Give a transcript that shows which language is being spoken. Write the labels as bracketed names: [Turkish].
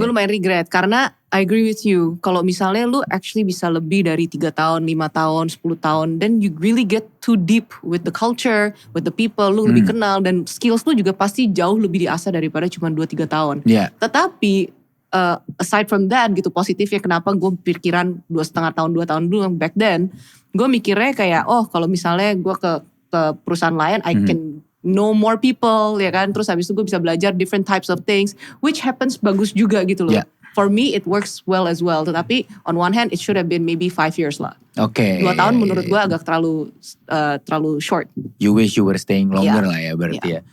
[Indonesian] Gue lumayan regret karena [English] I agree with you. [Indonesian] Kalau misalnya lu actually bisa lebih dari 3 tahun, 5 tahun, 10 tahun. [English] Then you really get too deep with the culture, with the people. [Indonesian] Lu lebih kenal dan skills lu juga pasti jauh lebih diasah daripada cuma 2-3 tahun. Tetapi [English] aside from that [Indonesian] gitu, positifnya kenapa gue pikiran 2,5 tahun, 2 tahun dulu [English] back then. [Indonesian] Gue mikirnya kayak kalau misalnya gue ke perusahaan lain [English] I can know more people [Indonesian] ya kan. Terus habis itu gue bisa belajar [English] different types of things. Which happens [Indonesian] bagus juga gitu loh. [English] For me it works well as well. Tetapi on one hand it should have been maybe 5 years lah. [Indonesian] 2 tahun menurut gue agak terlalu short. [English] You wish you were staying longer [Indonesian] lah ya berarti ya.